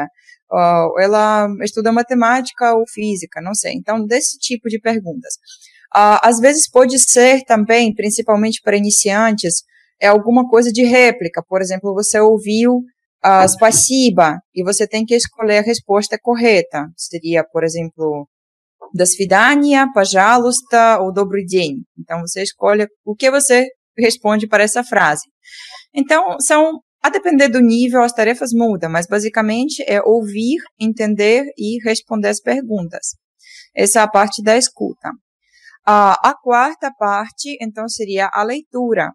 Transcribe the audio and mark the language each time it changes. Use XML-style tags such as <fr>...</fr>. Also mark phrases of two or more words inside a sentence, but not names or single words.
<pt>Ela estuda matemática ou física? Não sei. Então, desse tipo de perguntas. Às vezes pode ser também, principalmente para iniciantes, é alguma coisa de réplica. Por exemplo, você ouviu спасибо, e você tem que escolher a resposta correta. Seria, por exemplo,</pt> <ru>до свидания, пожалуйста, ou добрый день.</ru> <pt>Então, você escolhe o que você responde para essa frase. Então, a depender do nível, as tarefas mudam, mas basicamente é ouvir, entender e responder as perguntas. Essa é a parte da escuta. A quarta parte, então, seria a leitura.</pt>